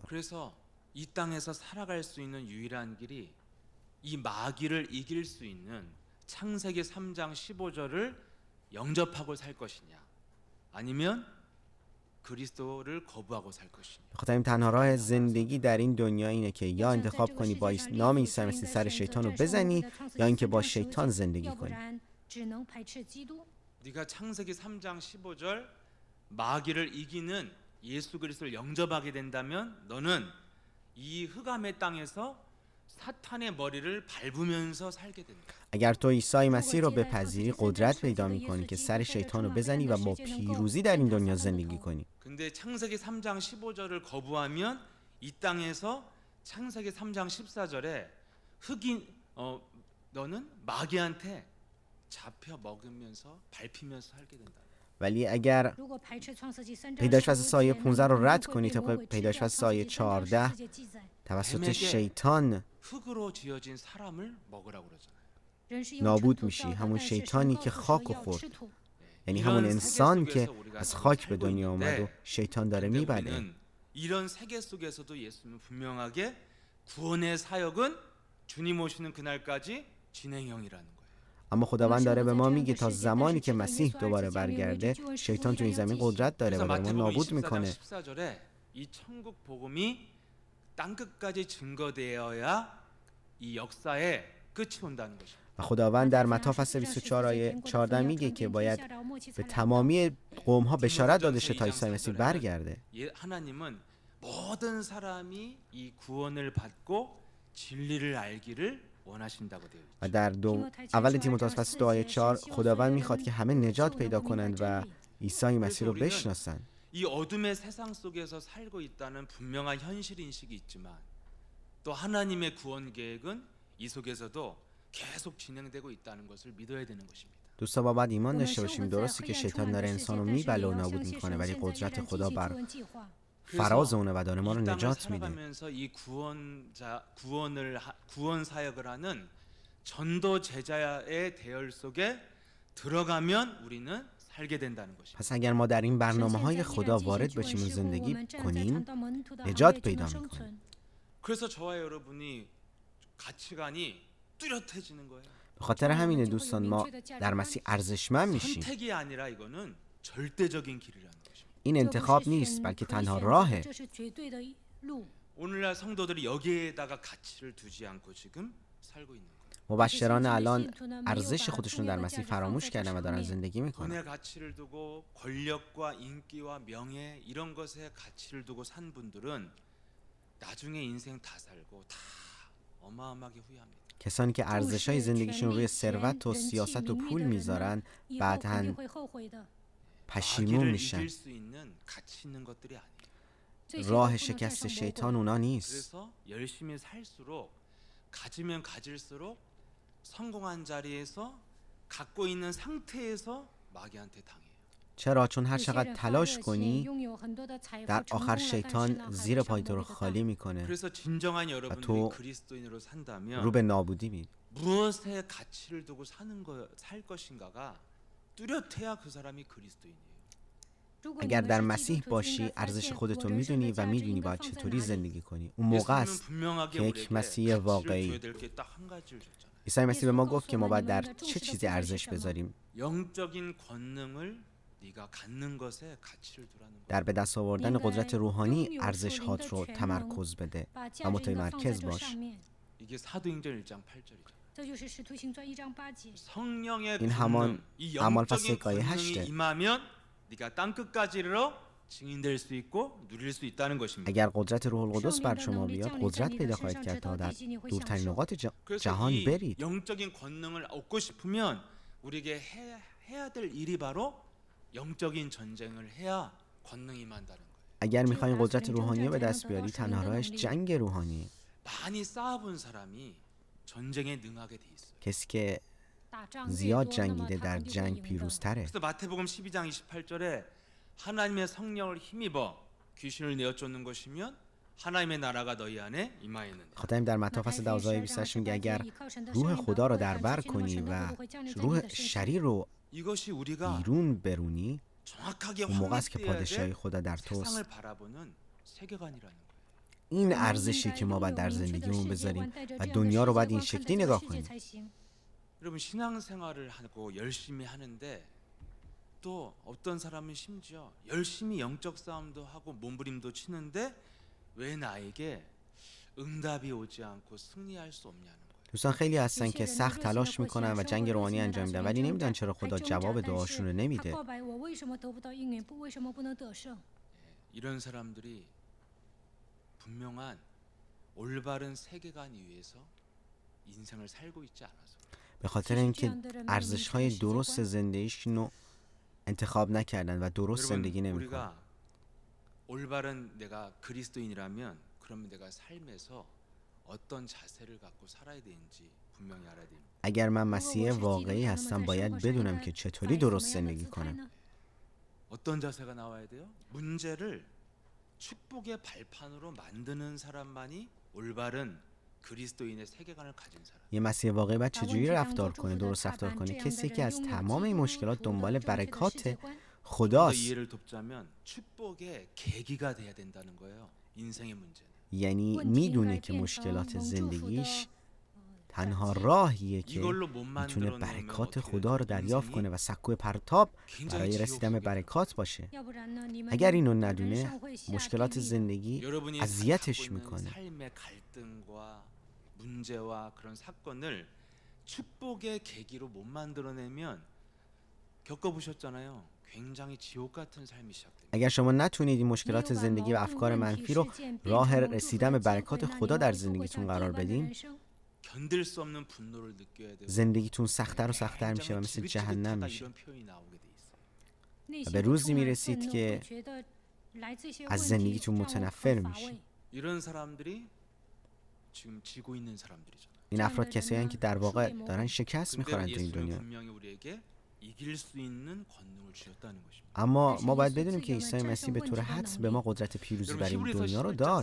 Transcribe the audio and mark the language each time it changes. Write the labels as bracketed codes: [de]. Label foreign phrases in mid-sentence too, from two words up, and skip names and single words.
[ko] 그래서 이 땅에서 살아갈 수 있는 유일한 길이 이 마귀를 이길 수 있는 창세기 3장 15절을 영접하고 살 것이냐 아니면 그리스도를 거부하고 살 것이냐. [fa] بخاطر این تنها راه زندگی در این دنیا اینه که یا انتخاب کنی با نام عیسی مسیح سر شیطان رو بزنی یا اینکه با شیطان زندگی کنی. [ko] 네가 창세기 3장 15절 마귀를 이기는 예수 그리스도를 영접하게 된다면 너는 이 흑암의 땅에서 사탄의 머리를 밟으면서 살게 된다. [fa] اگر تو عیسی مسیح رو بپذیری قدرت پیدا میکنی که سر شیطان رو بزنی و با پیروزی در این دنیا زندگی کنی. [ko] 근데 창세기 3장 15절을 거부하면 이 땅에서 창세기 3장 14절에 흑인 너는 마귀한테 잡혀 먹으면서 밟히면서 살게 된다. [fa] ولی اگر پیدایش فصل سایه 15 رو رد کنی طبق پیدایش فصل سایه 14 توسط شیطان [ko] 흙으로 지어진 사람을 먹으라고 그러잖아요. [fa] نابود میشی. همون شیطانی که خاک خورد، یعنی همون انسان که از خاک به دنیا اومد و شیطان داره میبره. [ko] 우리는 이런 세계 속에서도 예수님은 분명하게 구원의 사역은 주님 오시는 그날까지 진행형이라는 거예요. [fa] اما خداوند داره به ما میگه تا زمانی که مسیح دوباره برگرده شیطان تو این زمین قدرت داره و داره ما نابود میکنه. [ko] 14절에 이 천국 복음이 땅 끝까지 증거되어야 이 역사의 끝이 온다는 것입니다. [fa] و خداوند در متی فصل 24 آیه 14 میگه که باید به تمامی قوم ها بشارت داده شه تا عیسی مسیح برگرده. [ko] 하나님은 모든 사람이 이 구원을 받고 진리를 알기를 원하신다고 되어 있죠. [fa] و در اول تیموتائوس فصل 2 آیه 4 خداوند میخواد که همه نجات پیدا کنند و عیسی مسیح رو بشناسند. [ko] 이 어둠의 세상 속에서 살고 있다는 분명한 현실 인식이 있지만 또 하나님의 구원 계획은 이 속에서도 계속 진행되고 있다는 것을 믿어야 되는 것입니다. [fa] دوستا با باید ایمان داشته باشیم درسته که شیطان داره انسان رو میبله و نابود میکنه ولی قدرت خدا بر فراز اونه و داره ما رو نجات میده. [ko] 이 구원 사역을 하는 전도 제자의 대열 속에 들어가면 우리는 살게 된다는 것입니다. [fa] پس اگر ما در این برنامه‌های خدا وارد بشیم و زندگی کنیم نجات پیدا میکنیم. [ko] 그래서 저와 여러분이 가치관이 뚜렷해지는 거예요. [fa] به خاطر همین دوستان ما در مسیح ارزشمند میشیم. [ko] 선택이 아니라 이거는 절대적인 길이라는 것입니다. [fa] این انتخاب نیست بلکه تنها راهه. [ko] 오늘날 성도들이 여기에다가 가치를 두지 않고 지금 살고 있는 거예요. [fa] مبشران الان ارزش خودشون در مسیح فراموش کردن و دارن زندگی میکنن. [ko] 돈에 가치를 두고 권력과 인기와 명예 이런 것에 가치를 두고 산 분들은 나중에 인생 다 살고 다 어마어마하게 후회합니다. [fa] کسانی که ارزش‌های زندگیشون روی ثروت و سیاست و پول میذارن بعداً پشیمون میشن. [ko] 이길 수 있는 가치 있는 것들이 아니에요. [fa] راه شکست شیطان اونا نیست. [ko] 그래서 열심히 살수록 가지면 가질수록 성공한 자리에서 갖고 있는 상태에서 마귀한테 당해요. [fa] چرا؟ چون هر چقدر تلاش کنی در آخر شیطان زیر پای تو رو خالی میکنه [ko] 그래서 진정한 여러분들이 또 그리스도인으로 [fa] رو [ko] 산다면 [fa] به نابودی میری. [ko] 무엇에 가치를 두고 살 것인가가 뚜렷해야 그 사람이 그리스도인이에요. [fa] اگر در مسیح باشی ارزش خودتو میدونی و میدونی باید چطوری زندگی کنی. اون موقع است که یک مسیح واقعی. عیسی مسیح به ما گفت که ما باید در چه چیزی ارزش بذاریم. [ko] 영적인 권능을 네가 갖는 것에 가치를 두라는 거예요. [fa] در به دست آوردن قدرت روحانی ارزش هات رو تمرکز بده و متمرکز باش. [ko] 이게 사도행전 1장 8절이죠. 성령의 [fa] این [ko] 권능, [fa] همان [ko] 이 [fa] اعمال [ko] 영적인 [fa] فصل آیه [ko] 권능이 8 임하면 네가 땅 끝까지 이르러 증인될 수 있고 누릴 수 있다는 것입니다. [fa] اگر قدرت روح القدس بر شما بیاد قدرت پیدا خواهید کرد تا در دورترین نقاط [ko] 그래서 [fa] جهان [ko] 이 [fa] برید. [ko] 영적인 권능을 얻고 싶으면 우리에게 해야 될 일이 바로 영적인 전쟁을 해야 권능이 임한다는 거예요. [fa] اگر میخواین قدرت روحانی رو به دست بیاری تنها راهش جنگ روحانیه. [ko] 많이 쌓아본 사람이 전쟁에 능하게 돼 있어요. [fa] کسی که زیاد جنگیده در جنگ پیروزتره. [ko] 그래서 마태복음 12장 28절에 하나님의 성령을 힘입어 귀신을 내어 쫓는 것이면 하나님의 나라가 너희 안에 임하였느니라. [fa] خاطرم در متی فصل 12 آیه 28 میگه اگر روح خدا رو در بر کنی و روح شریر رو [ko] 이것이 우리가 [fa] بیرون برونی [ko] 정확하게 [fa] اون موقع است که [ko] 확립돼야 [fa] پادشاهی [ko] 돼 [fa] خدا در [ko] 세상을 [fa] توست. [ko] 바라보는 세계관이라는 거예요. [fa] این ارزشی که ما باید در زندگیمون بذاریم و دنیا رو باید این شکلی نگاه کنیم. [ko] 여러분 신앙생활을 하고 열심히 하는데 또 어떤 사람은 심지어 열심히 영적 싸움도 하고 몸부림도 치는데 왜 나에게 응답이 오지 않고 승리할 수 없냐는 거예요. [fa] دوستان خیلی هستن که سخت تلاش میکنن و جنگ روحانی انجام میدن ولی نمیدونن چرا خدا جواب دعاشون رو نمیده. [ko] 이런 사람들이 분명한 올바른 세계관 위에서 인생을 살고 있지 않아서 [fa] به خاطر اینکه ارزش‌های درست زندگیشون رو انتخاب نکردن و درست زندگی نمیکنن. [ko] 우리가 올바른 내가 그리스도인이라면 그러면 내가 삶에서 어떤 자세를 갖고 살아야 되는지 분명히 알아야 됩니다. [fa] اگر من مسیح واقعی هستم باید بدونم که چطوری درست زندگی کنم. [ko] 어떤 자세가 나와야 돼요? 문제를 축복의 발판으로 만드는 사람만이 올바른 그리스도인의 세계관을 가진 사람. [fa] یه مسیح واقعی باید چجوری رفتار کنه، درست رفتار کنه؟ کسی که از تمام این مشکلات دنبال برکات خداست. [ko] 이해를 돕자면 축복의 계기가 돼야 된다는 거예요. 인생의 문제는. [fa] یعنی میدونه که مشکلات زندگیش تنها راهیه که میتونه برکات خدا رو دریافت کنه و سکوی پرتاب برای رسیدن به برکات باشه. اگر اینو ندونه مشکلات زندگی [ko] 여러분이 [fa] اذیتش [ko] 갖고 있는 [fa] میکنه. [ko] 삶의 갈등과 문제와 그런 사건을 축복의 계기로 못 만들어내면 겪어보셨잖아요. 굉장히 지옥 같은 삶이 시작돼요. [fa] اگر شما نتونید این مشکلات زندگی و افکار منفی رو راه رسیدن به برکات خدا در زندگیتون قرار بدین [ko] 견딜 수 없는 분노를 느껴야 되고 [fa] زندگیتون سخت‌تر و سخت‌تر میشه و مثل جهنم میشه. [ko] 이런 표현이 나오게 돼 있어요. [fa] و به روزی میرسید که از زندگیتون متنفر میشید. [ko] 이런 사람들이 지금 지고 있는 사람들이잖아요. [fa] این افراد کسایی هستند که در واقع دارن شکست میخورن [ko] 근데 [fa] تو این [ko] 예수는 [fa] دنیا. [ko] 분명히 우리에게 이길 수 있는 권능을 주셨다는 것입니다. [fa] اما ما باید بدونیم که عیسی مسیح به طور حدس به ما قدرت پیروزی بر این [ko] 히브리서 [fa] دنیا رو [ko] 11장 [fa] داد.